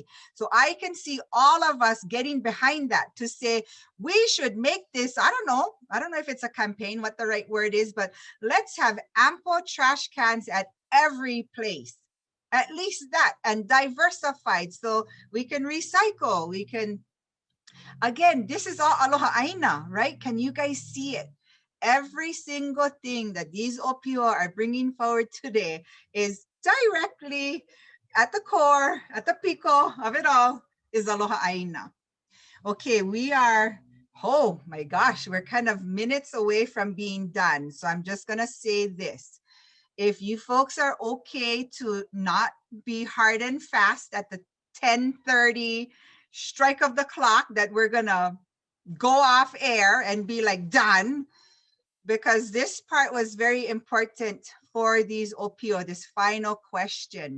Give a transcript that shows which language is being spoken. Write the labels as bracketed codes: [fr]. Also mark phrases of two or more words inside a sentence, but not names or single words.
[en] So I can see all of us getting behind that to say, we should make this, I don't know if it's a campaign, what the right word is, but let's have ample trash cans at every place. At least that, and diversified so we can recycle. We can, again, this is all [haw] Aloha ʻāina, [en] right? Can you guys see it? Every single thing that these ʻŌpio are bringing forward today is directly at the core, at the pico of it all, is [haw] Aloha ʻāina. [en] Okay, we are, oh my gosh, we're kind of minutes away from being done. So I'm just going to say this. If you folks are okay to not be hard and fast at the 10:30 strike of the clock that we're going to go off air and be like done, because this part was very important for these ʻŌpio, this final question.